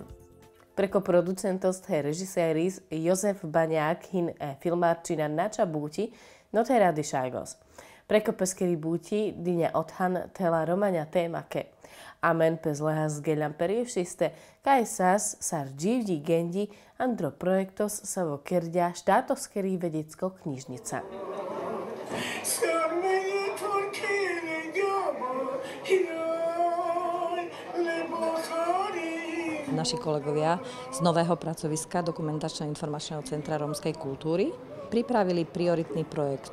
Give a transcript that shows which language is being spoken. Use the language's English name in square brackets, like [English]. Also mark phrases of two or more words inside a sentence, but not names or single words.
[Romany] Preko producentos te režiséris Jozef Baňák hin filmárčina nača búti, no te rady šajgos. Preko peskeri búti dyňa odhan tela romania témake. Amen pes lehas geľam periešiste, kaj sas sar dživdi gendi andro projektos sa vo kerdia štátovskeri [Slovak] vedecko knižnica. Naši kolegovia z nového pracoviska Dokumentačno-informačného centra rómskej kultúry pripravili prioritný projekt.